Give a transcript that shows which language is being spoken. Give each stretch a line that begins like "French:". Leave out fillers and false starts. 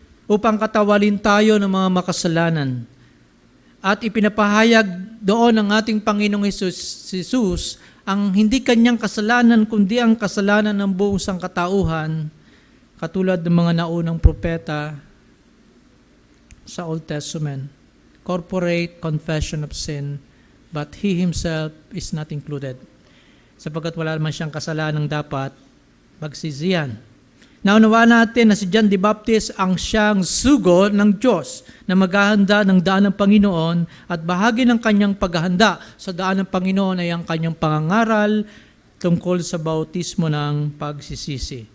Filipino: Upang katawalin tayo ng mga makasalanan. At ipinapahayag doon ng ating Panginoong Jesus ang hindi kanyang kasalanan, kundi ang kasalanan ng buong sangkatauhan, katulad ng mga naunang propeta sa Old Testament.
English: Corporate confession of sin, but he himself is not included.
Filipino: Sapagkat wala naman siyang kasalanang dapat magsisihan. Naunawaan natin na si John the Baptist ang siyang sugo ng Diyos na maghahanda ng daan ng Panginoon at bahagi ng kanyang paghahanda sa daan ng Panginoon ay ang kanyang pangangaral tungkol sa bautismo ng pagsisisi.